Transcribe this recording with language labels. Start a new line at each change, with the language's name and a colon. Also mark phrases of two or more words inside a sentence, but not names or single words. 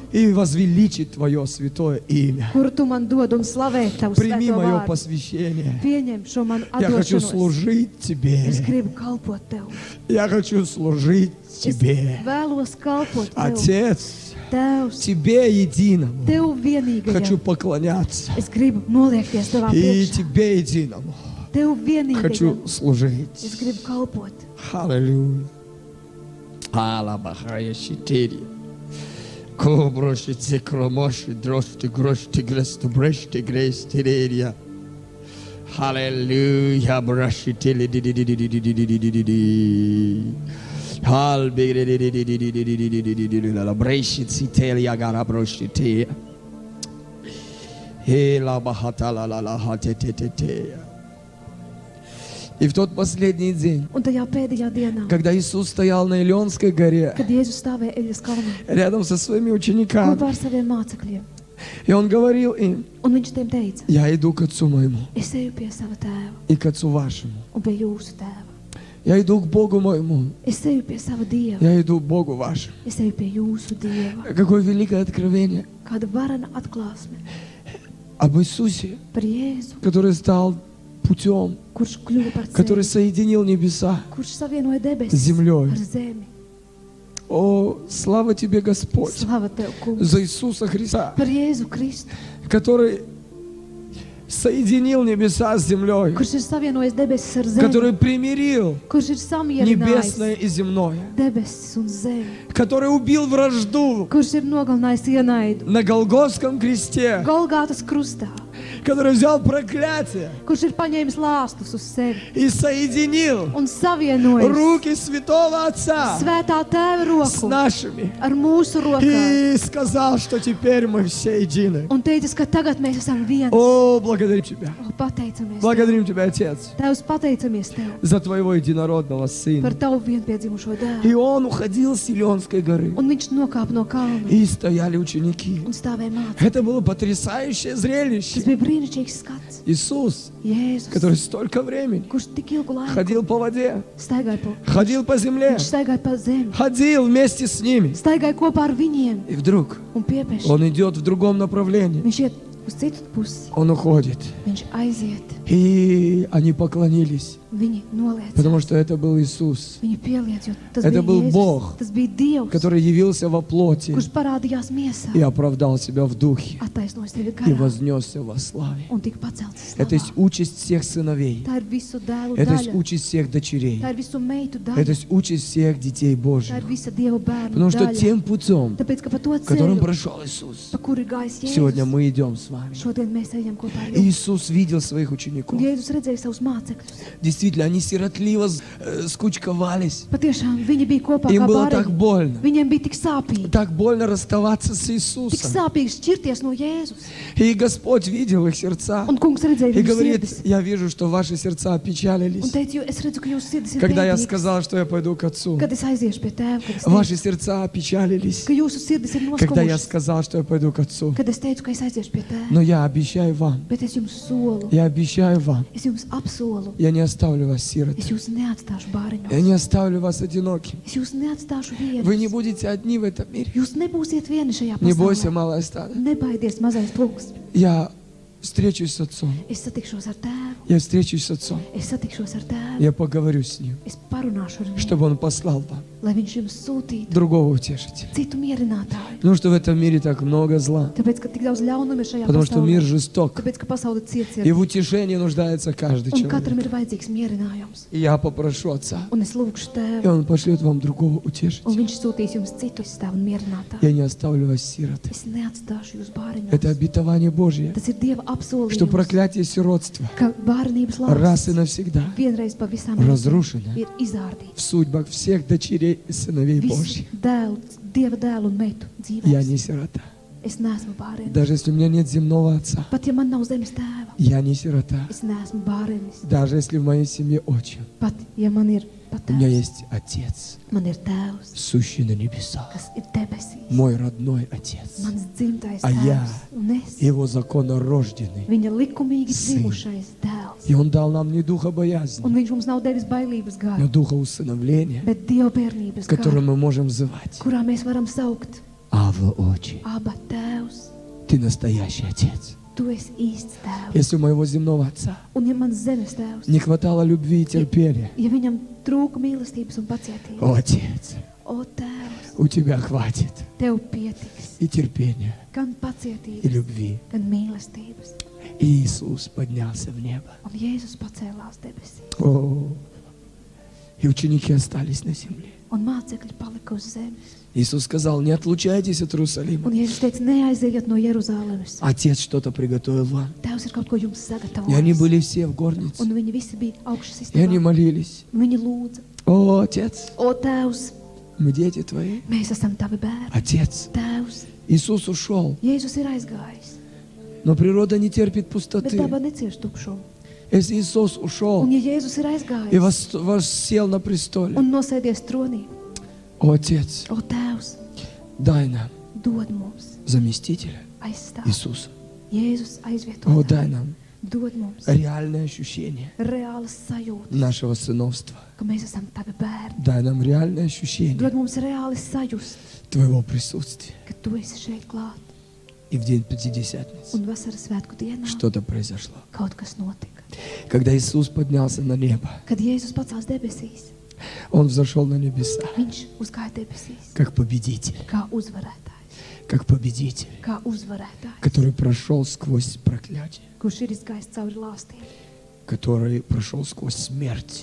Russian: и возвеличить Твое святое имя.
Latvian: kuru tu man dod un slavēt tavu
Russian: Прими
Latvian: svēto
Russian: мое
Latvian: vārdu.
Russian: посвящение.
Latvian: Pieņem šo manu
Russian: Я хочу
Latvian: atdošanos.
Russian: служить Тебе.
Latvian: Es gribu kalpot tev.
Russian: Я хочу служить
Latvian: Es
Russian: Тебе.
Latvian: vēlos kalpot tev.
Russian: Отец,
Latvian: Tēvs,
Russian: Тебе единому
Latvian: tev vienīgajam.
Russian: хочу поклоняться.
Latvian: Es gribu noliekties tavā
Russian: И
Latvian: priekšā.
Russian: Тебе единому
Latvian: Tev
Russian: хочу
Latvian: vienīgajam. Es
Russian: служить.
Latvian: gribu kalpot.
Russian: Аллилуйя. Алабахая щитери. Коброши, кромоши, дрожти, грошти, гресту, брешти, грестерерия. Аллилуйя, браши, тели, ди-ди-ди-ди-ди-ди-ди-ди-ди-ди-ди. Албегре-ди-ди-ди-ди-ди-ди-ди-ди-ди-ди-ди-ди-ди-ди. Бреши, цители, агара, броши, те. Элабахата-ла-ла-ла-ха-те-те-те-те. И в тот последний день,
Latvian: Un tajā pēdējā dienā,
Russian: когда Иисус стоял на Илионской горе,
Latvian: kad Jēzus stāvēja Eļas kalnā
Russian: рядом со своими учениками,
Latvian: kopā ar saviem mācekļiem,
Russian: и Он говорил им:
Latvian: un viņš tiem teica,
Russian: я иду к Отцу моему
Latvian: es eju pie sava tēva
Russian: и к Отцу вашему.
Latvian: un pie jūsu tēva.
Russian: Я иду к Богу моему,
Latvian: Es eju pie sava dieva,
Russian: я иду к Богу вашему.
Latvian: es eju pie jūsu dieva.
Russian: Какое великое откровение
Latvian: Kāda varana atklāsme
Russian: об Иисусе,
Latvian: par Jēzu,
Russian: который стал путем,
Latvian: kurš kļuva par
Russian: который
Latvian: ceļu,
Russian: соединил небеса.
Latvian: kurš savienoja
Russian: с
Latvian: debesis
Russian: землей.
Latvian: ar zemi.
Russian: О, слава Тебе, Господь,
Latvian: Slava Tev, kungs,
Russian: за Иисуса Христа,
Latvian: par Jēzu Kristu,
Russian: который соединил небеса с землей,
Latvian: kurš ir savienojis debesis ar zemi,
Russian: который примирил
Latvian: kurš ir samierinājis
Russian: небесное и земное,
Latvian: debesis un zemi,
Russian: который убил вражду
Latvian: kurš ir nogalinājis ienaidu
Russian: на Голгофском кресте,
Latvian: Golgātas krustā,
Russian: который взял проклятие
Latvian: kurš ir paņēmis lāstus uz sevi
Russian: и соединил
Latvian: un savienojis
Russian: руки Святого Отца
Latvian: svētā tēva
Russian: с
Latvian: roku
Russian: нашими
Latvian: ar mūsu rokām
Russian: и сказал, что теперь мы все едины.
Latvian: un teicis, ka tagad mēs esam viens.
Russian: О, благодарим Тебя.
Latvian: O, pateicamies Tev.
Russian: Благодарим Тебя, Отец,
Latvian: Tēvs, pateicamies Tev
Russian: за Твоего единородного
Latvian: par
Russian: Сына.
Latvian: Tavu vienpiedzimušo dēlu.
Russian: И Он уходил с Илионской горы.
Latvian: Un viņš nokāpa no kalna
Russian: И стояли ученики.
Latvian: un stāvēja mācīt.
Russian: Это было потрясающее
Latvian: Tas
Russian: зрелище.
Latvian: bija brīnišķīgs skats.
Russian: Иисус,
Latvian: Jēzus,
Russian: который столько времени
Latvian: kurš tik ilgu laiku
Russian: ходил по воде,
Latvian: staigāja pa,
Russian: ходил по земле,
Latvian: viņš staigāja pa zemi,
Russian: ходил вместе с ними.
Latvian: staigāja kopā ar viņiem
Russian: И вдруг
Latvian: un piepieši.
Russian: Он идет в другом направлении.
Latvian: Viņš iet uz citu pusi,
Russian: Он уходит.
Latvian: viņš aiziet,
Russian: И они поклонились,
Latvian: viņi noliec,
Russian: потому что это был Иисус,
Latvian: viņi pieliec, jo tas
Russian: Это
Latvian: bija
Russian: был
Latvian: Jēzus,
Russian: Бог,
Latvian: tas bija Dievs,
Russian: который явился во плоти
Latvian: kurš parādījās miesā,
Russian: и оправдал себя в духе
Latvian: attaisnoja sevi
Russian: и
Latvian: garā
Russian: вознесся во славе.
Latvian: un tika pacelts
Russian: Это есть
Latvian: slavā.
Russian: участь всех сыновей.
Latvian: Tā ir visu dēlu
Russian: Это есть
Latvian: daļa,
Russian: участь всех дочерей.
Latvian: tā ir visu meitu
Russian: Это
Latvian: daļa,
Russian: есть участь всех детей
Latvian: tā
Russian: Божьих.
Latvian: ir visa Dieva bērnu
Russian: Потому что
Latvian: daļa.
Russian: тем путем,
Latvian: Tāpēc, ka pa to
Russian: которым
Latvian: ceļu,
Russian: прошел Иисус,
Latvian: pa kuru ir gājis
Russian: сегодня
Latvian: Jēzus,
Russian: мы идем с вами.
Latvian: šodien mēs ejam kopā ar
Russian: И
Latvian: jums.
Russian: Иисус видел своих
Latvian: Un
Russian: учеников.
Latvian: Jēzus redzēja savus mācekļus.
Russian: Действительно, они сиротливо скучковались.
Latvian: Patiešām viņi bija kopā
Russian: Им
Latvian: kā
Russian: было так
Latvian: bariņi.
Russian: больно.
Latvian: Viņiem bija tik sāpīgi,
Russian: Так больно расставаться с
Latvian: tik
Russian: Иисусом.
Latvian: sāpīgi šķirties no Jēzus.
Russian: И Господь видел их сердца.
Latvian: Un kungs redzēja
Russian: И
Latvian: viņu
Russian: говорит:
Latvian: sirdis.
Russian: я вижу, что ваши сердца
Latvian: Un
Russian: опечалились.
Latvian: teica, jo es redzu, ka jūsu sirdis ir
Russian: Когда я
Latvian: bēdīgas.
Russian: сказал, что я пойду к Отцу,
Latvian: Kad es aiziešu pie tēva, kad es
Russian: ваши
Latvian: teicu,
Russian: сердца опечалились.
Latvian: ka jūsu sirdis ir
Russian: Когда я
Latvian: noskumušas.
Russian: сказал, что я пойду к Отцу.
Latvian: Kad es teicu, ka es aiziešu pie tēva,
Russian: Но я обещаю вам,
Latvian: bet es jums solu,
Russian: я обещаю вам,
Latvian: es jums apsolu,
Russian: я не оставлю оставлю вас сиротами.
Latvian: Es jūs neatstāšu bāriņos.
Russian: Я не оставлю вас одиноким.
Latvian: Es jūs neatstāšu
Russian: Вы не
Latvian: vienus.
Russian: будете одни в этом мире.
Latvian: Jūs nebūsiet vieni šajā
Russian: Не бойся,
Latvian: pasaulē.
Russian: малое стадо.
Latvian: Nebaidies, mazais plūks.
Russian: Я встречусь с Отцом.
Latvian: Es satikšos ar tēvu.
Russian: Я встречусь с Отцом.
Latvian: Es satikšos ar tēvu.
Russian: Я поговорю с Ним,
Latvian: Es parunāšu ar viņu,
Russian: чтобы Он послал вам
Latvian: lai viņš jums sūtītu
Russian: другого утешителя.
Latvian: citu mierinātāju.
Russian: Потому что в этом мире так много зла.
Latvian: Tāpēc, ka tik daudz ļaunuma ir šajā
Russian: Потому что мир
Latvian: pasaulē.
Russian: жесток.
Latvian: Tāpēc, ka pasaule ciets
Russian: И
Latvian: ir.
Russian: в утешении нуждается каждый
Latvian: Un
Russian: человек.
Latvian: katram ir vajadzīgs mierinājums.
Russian: И я попрошу Отца.
Latvian: Un es lūgšu
Russian: И
Latvian: tēvu.
Russian: Он пошлет вам другого
Latvian: Un
Russian: утешителя.
Latvian: viņš sūtīs jums citu stāvu un mierinātāju.
Russian: Я не оставлю вас сироты.
Latvian: Es neatstāšu jūs bāriņos.
Russian: Это обетование Божье,
Latvian: Tas ir Dieva
Russian: что
Latvian: apsolījums,
Russian: проклятие сиротства
Latvian: ka bērnības
Russian: раз и
Latvian: lauks
Russian: навсегда
Latvian: vienreiz pavisam
Russian: разрушено
Latvian: ir izzārdīts.
Russian: в судьбах всех дочерей и сыновей
Latvian: Visu
Russian: Божьих.
Latvian: dēlu, Dieva dēlu un meitu
Russian: Я
Latvian: dzīvēs.
Russian: не сирота.
Latvian: Es neesmu bāriņš.
Russian: Даже если у меня нет земного отца,
Latvian: Pat ja man nav zemes tēva,
Russian: я не сирота.
Latvian: es neesmu bāriņš.
Russian: Даже если в моей семье отчим,
Latvian: Pat ja man ir pat
Russian: у меня
Latvian: tēvs,
Russian: есть Отец,
Latvian: man ir tēvs,
Russian: сущий на небесах,
Latvian: kas ir debesīs.
Russian: мой родной Отец,
Latvian: Mans dzimtais A jā. tēvs un es,
Russian: Его законорожденный.
Latvian: viņa likumīgi
Russian: Syn.
Latvian: dzimušais dēls.
Russian: И Он дал нам не духа боязни,
Latvian: Un viņš mums nav devis bailības
Russian: но
Latvian: gāju,
Russian: духа усыновления,
Latvian: bet dievbērnības
Russian: которым
Latvian: gāju,
Russian: мы можем взывать.
Latvian: kurā mēs varam saukt
Russian: Ава, Отче,
Latvian: Aba tēvs,
Russian: Ты настоящий Отец.
Latvian: tu esi īsts tēvs.
Russian: Если у моего земного отца
Latvian: Un ja mans zemes tēvs,
Russian: не хватало любви и терпения,
Latvian: ja viņam trūka mīlestības un pacietības,
Russian: о, Отец,
Latvian: o tēvs,
Russian: у Тебя хватит
Latvian: tev pietiks
Russian: и терпения,
Latvian: gan
Russian: и
Latvian: pacietības,
Russian: любви.
Latvian: gan mīlestības.
Russian: И Иисус поднялся в небо.
Latvian: Un Jēzus pacēlās debesīs,
Russian: О, и ученики остались на земле.
Latvian: un mācekļi palika uz zemes.
Russian: Иисус сказал, не отлучайтесь от Иерусалима.
Latvian: Un Jēzus teica, neaiziet no Jeruzalemes.
Russian: Отец что-то приготовил вам.
Latvian: Tēvs ir kaut ko jums
Russian: И они
Latvian: sagatavojis.
Russian: были все в горнице.
Latvian: Un viņi visi bija augšas
Russian: И они
Latvian: istabā.
Russian: молились.
Latvian: Viņi lūdza,
Russian: О, Отец,
Latvian: o Tēvs,
Russian: мы дети Твои.
Latvian: mēs esam tavi bērni.
Russian: Отец,
Latvian: Tēvs,
Russian: Иисус ушел,
Latvian: Jēzus ir aizgājis,
Russian: но природа не терпит
Latvian: bet
Russian: пустоты.
Latvian: daba necieš tukšumu.
Russian: Если Иисус ушел
Latvian: Un ja Jēzus ir
Russian: и
Latvian: aizgājis
Russian: воссел на престоле,
Latvian: un nosēdies tronī,
Russian: о, Отец,
Latvian: o Tēvs,
Russian: дай нам
Latvian: dod mums
Russian: заместителя
Latvian: aizstāv.
Russian: Иисуса.
Latvian: Jēzus
Russian: О,
Latvian: aizvieto.
Russian: дай нам
Latvian: Dod mums
Russian: реальное ощущение
Latvian: reālas sajūtas,
Russian: нашего сыновства.
Latvian: ka mēs esam tavi bērni.
Russian: Дай нам реальное ощущение
Latvian: Dod mums reāli sajust,
Russian: Твоего присутствия.
Latvian: ka tu esi šeit klāt.
Russian: И в день Пятидесятницы
Latvian: Un vasaras svētku dienā
Russian: что-то произошло.
Latvian: kaut kas notika.
Russian: Когда Иисус поднялся на небо,
Latvian: Kad Jēzus pacās debesīs,
Russian: Он взошел на небеса
Latvian: viņš uzgāja debesīs
Russian: как победитель,
Latvian: kā uzvarētājs,
Russian: как победитель,
Latvian: kā uzvarētājs,
Russian: который прошел сквозь проклятие,
Latvian: kurš ir izgājis cauri lāstīm,
Russian: который прошел сквозь смерть,